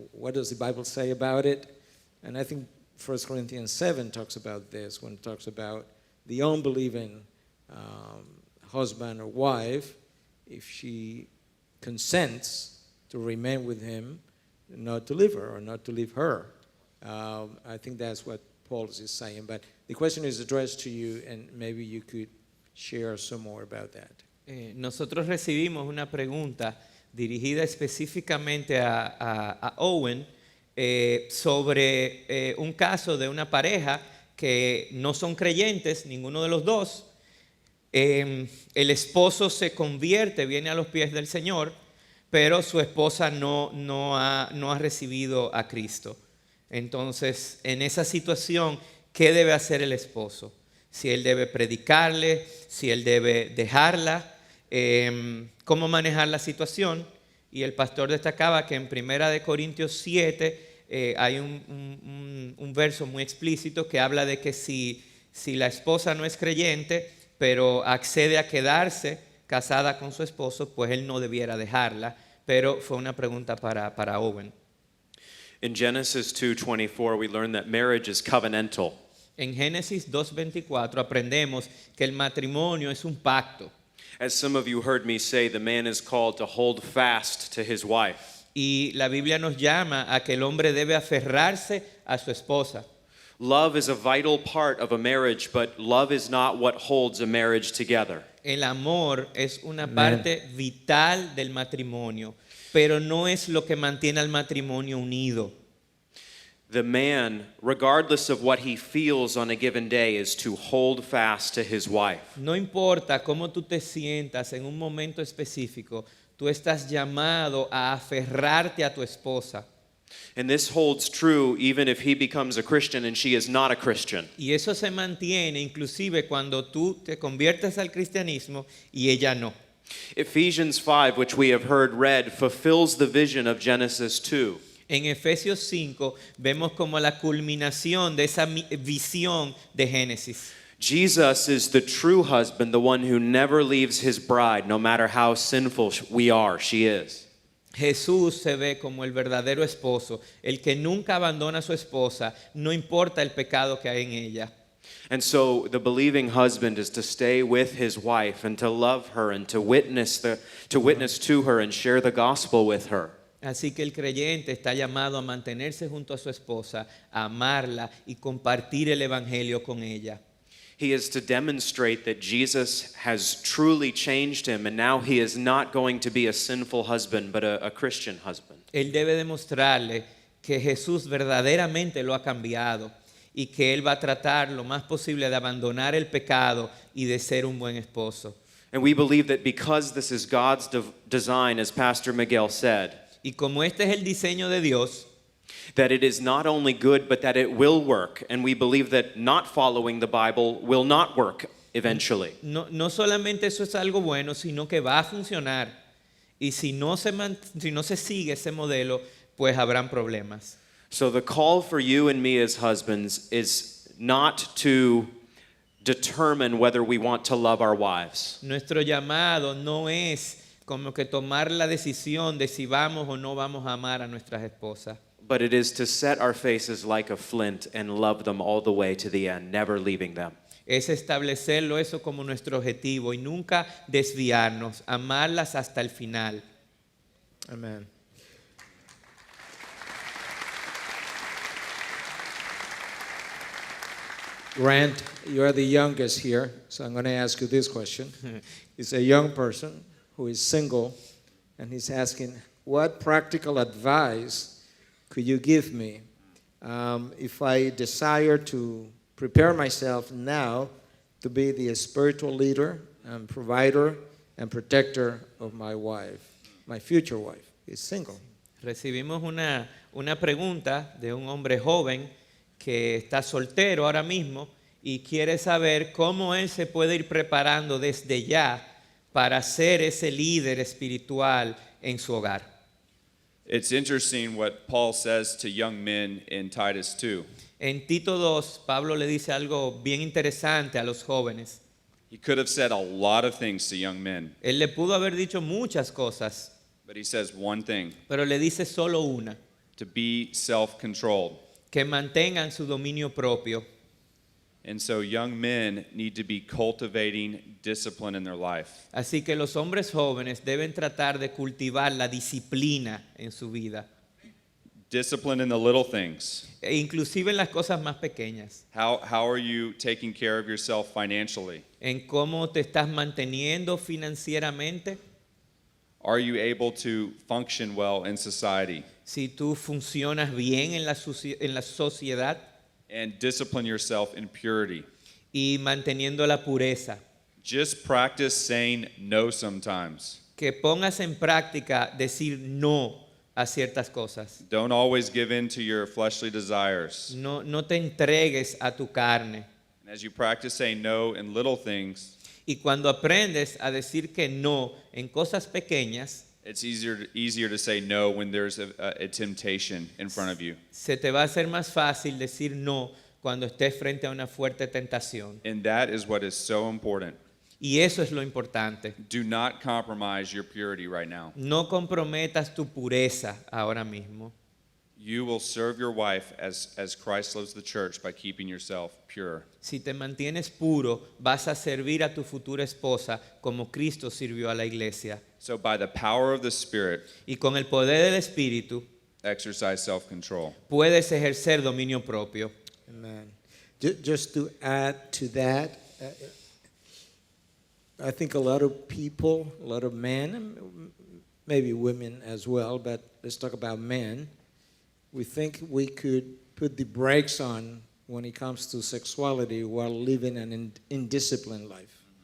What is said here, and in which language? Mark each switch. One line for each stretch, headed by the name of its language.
English: What does the Bible say about it? And I think 1 Corinthians 7 talks about this, when it talks about the unbelieving husband or wife, if she consents to remain with him, not to leave her or not to leave her. I think that's what Paul is saying. But the question is addressed to you, and maybe you could share some more about that.
Spanish: Nosotros recibimos una pregunta dirigida específicamente a Owen sobre un caso de una pareja que no son creyentes, ninguno de los dos. El esposo se convierte, viene a los pies del Señor, pero su esposa no ha recibido a Cristo. Entonces, en esa situación, ¿qué debe hacer el esposo? Si él debe predicarle, si él debe dejarla, cómo manejar la situación. Y el pastor destacaba que en 1 Corintios 7 hay un verso muy explícito que habla de que si la esposa no es creyente, pero accede a quedarse casada con su esposo, pues él no debiera dejarla. Pero fue una pregunta para Owen.
English: In Genesis 2:24, we learn that marriage is covenantal.
Spanish: En Génesis 2:24 aprendemos que el matrimonio es un pacto.
English: As some of you heard me say, the man is called to hold fast to his wife.
Spanish: Y la Biblia nos llama a que el hombre debe aferrarse a su esposa.
English: Love is a vital part of a marriage, but love is not what holds a marriage together.
Spanish: El amor es una parte vital del matrimonio, pero no es lo que mantiene al matrimonio unido.
English: The man, regardless of what he feels on a given day, is to hold fast to his wife.
Spanish: No importa cómo tú te sientas en un momento específico, tú estás llamado a aferrarte a tu esposa.
English: And this holds true even if he becomes a Christian and she is not a Christian.
Spanish: Y eso se mantiene inclusive cuando tú te conviertes al cristianismo y ella no.
English: Ephesians 5, which we have heard read, fulfills the vision of Genesis 2.
Spanish: En Efesios 5 vemos como la culminación de esa visión de Génesis.
English: Jesus is the true husband, the one who never leaves his bride, no matter how sinful she is.
Spanish: Jesús se ve como el verdadero esposo, el que nunca abandona a su esposa, no importa el pecado que hay en ella.
English: And so the believing husband is to stay with his wife and to love her and to witness to her and share the gospel with her.
Spanish: Así que el creyente está llamado a mantenerse junto a su esposa, a amarla y compartir el evangelio con ella.
English: He is to demonstrate that Jesus has truly changed him, and now he is not going to be a sinful husband, but a Christian husband.
Spanish: Él debe demostrarle que Jesús verdaderamente lo ha cambiado y que él va a tratar lo más posible de abandonar el pecado y de ser un buen esposo.
English: And we believe that because this is God's design, as Pastor Miguel said,
Spanish: Y como este es el diseño de Dios,
English: That it is not only good, but that it will work. And we believe that not following the Bible will not work eventually.
Spanish: No solamente eso es algo bueno, sino que va a funcionar. Y si no se sigue ese modelo, pues habrán problemas.
English: So the call for you and me as husbands is not to determine whether we want to love our wives.
Spanish: Nuestro llamado no es como que tomar la decisión de si vamos o no vamos a amar a nuestras esposas,
English: But it is to set our faces like a flint and love them all the way to the end, never leaving them.
Spanish: es establecerlo eso como nuestro objetivo y nunca desviarnos, amarlas hasta el final.
English: Amen. Grant, you are the youngest here, so I'm going to ask you this question. It's a young person who is single, and he's asking, what practical advice could you give me if I desire to prepare myself now to be the spiritual leader and provider and protector of my wife, my future wife? Is single.
Spanish: Recibimos una pregunta de un hombre joven que está soltero ahora mismo y quiere saber cómo él se puede ir preparando desde ya para ser ese líder espiritual en su hogar.
English: It's interesting what Paul says to young men in Titus 2.
Spanish: En Tito 2, Pablo le dice algo bien interesante a los jóvenes.
English: He could have said a lot of things to young men,
Spanish: Él le pudo haber dicho muchas cosas,
English: but he says one thing:
Spanish: pero le dice solo una,
English: to be self-controlled.
Spanish: que mantengan su dominio propio.
English: And so young men need to be cultivating discipline in their life.
Spanish: Así que los hombres jóvenes deben tratar de cultivar la disciplina en su vida,
English: Discipline in the little things.
Spanish: e inclusive en las cosas más pequeñas,
English: How are you taking care of yourself financially?
Spanish: en cómo te estás manteniendo financieramente,
English: Are you able to function well in society?
Spanish: si tú funcionas bien en la sociedad
English: And discipline yourself in purity.
Spanish: y manteniendo la pureza.
English: Just practice saying no sometimes.
Spanish: Que pongas en práctica decir no a ciertas cosas.
English: Don't always give in to your fleshly desires.
Spanish: No te entregues a tu carne.
English: And as you practice saying no in little things,
Spanish: Y cuando aprendes a decir que no en cosas pequeñas,
English: it's easier to say no when there's a temptation in front of you.
Spanish: se te va a hacer más fácil decir no cuando estés frente a una fuerte tentación.
English: And that is what is so important.
Spanish: Y eso es lo importante.
English: Do not compromise your purity right now.
Spanish: No comprometas tu pureza ahora mismo.
English: You will serve your wife as Christ loves the church by keeping yourself pure.
Spanish: Si te mantienes puro, vas a servir a tu futura esposa como Cristo sirvió a la iglesia.
English: So by the power of the Spirit,
Spanish: Y con el poder del Espíritu
English: exercise self-control.
Spanish: puedes ejercer dominio propio.
English: Amen. Just to add to that, I think a lot of people, a lot of men, maybe women as well, but let's talk about men. We think we could put the brakes on when it comes to sexuality while living an indisciplined life.